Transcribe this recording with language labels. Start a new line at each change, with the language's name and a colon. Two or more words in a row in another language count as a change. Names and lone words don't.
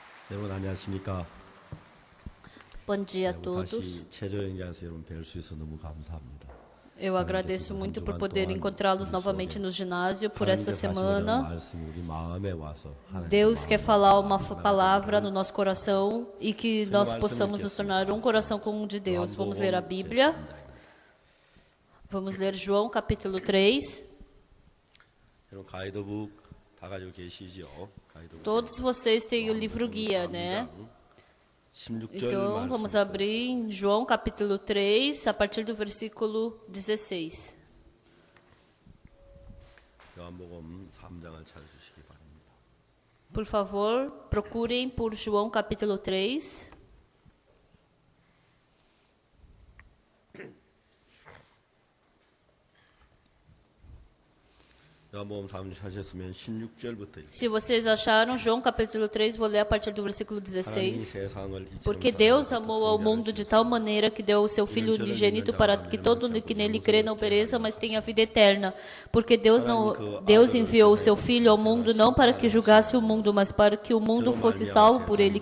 Korean: 여러분 안녕하십니까?
Portuguese: Bom dia a
Korean: 다시
Portuguese: todos.
Korean: 최저영장에서 여러분 뵐 수 있어서 너무 감사합니다.
Portuguese: Eu agradeço muito por poder encontrá-los novamente no ginásio por esta semana. Deus quer falar uma palavra no nosso coração e que nós possamos nos tornar um coração com o de Deus. Vamos ler a Bíblia. Vamos ler João capítulo 3.
Korean: 여러분 가이드북 다 가지고 계시죠? 가이드북.
Portuguese: Todos vocês têm o livro guia, né? Então, vamos abrir em João capítulo 3, a partir do versículo 16.
Korean: 요한복음 3장을 찾아주시기 바랍니다.
Portuguese: Por favor, procurem por João capítulo 3.
Korean: 요한복음 3장 찾으셨으면 16절부터
Portuguese: Se vocês acharam, João capítulo 3, vou ler a partir do versículo 16. Porque Deus amou ao mundo de tal maneira que deu o seu Filho unigênito para que todo que nele crê não pereça, mas tenha vida eterna. Porque Deus enviou o seu Filho ao mundo não para que julgasse o mundo, mas para que o mundo fosse salvo por ele.